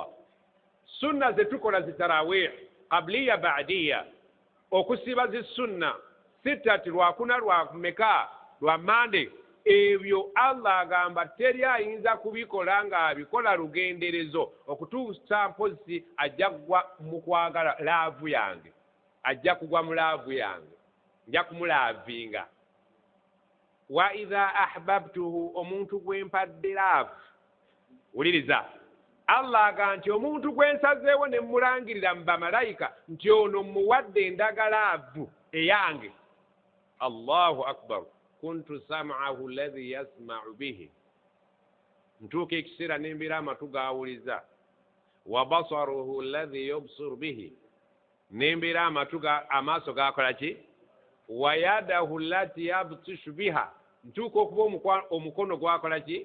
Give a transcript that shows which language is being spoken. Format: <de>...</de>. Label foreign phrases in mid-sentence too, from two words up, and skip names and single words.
<lg>Sunna ze tukola zitarawih</lg> <ar>قبلية بعدية,</ar> <lg>okusiba zi sunna sitati lwakuna lwakumeka lwa Mande, ebyo Allah agamba teri ayinza kubikola ng'abikola lugenderezo okutuusa mpozi ajja kugwa mu kwagala laavu yange, ajja kugwa mu laavu yange, nja kumulaavinga.</lg> <ar>وإذا أحببته,</ar> <lg>omuntu gwe mpadde laavu. Wuliriza, Allah agamba nti omuntu gwe nsazeewo ne mulangirira mu bamalayika nti ono muwadde endagalaavu eyange.</lg> <ar>الله أكبر كنت سمعه الذي يسمع به,</ar> <lg>ntuuka ekiseera n'embeera amatu gaawuliza.</lg> <ar>وبصره الذي يبصر به,</ar> <lg>n'embeera amaaso gakola ki?</lg> <ar>ويده التي يبطش بها,</ar> <lg>ntuuka okuba omukono gwakola ki?</lg>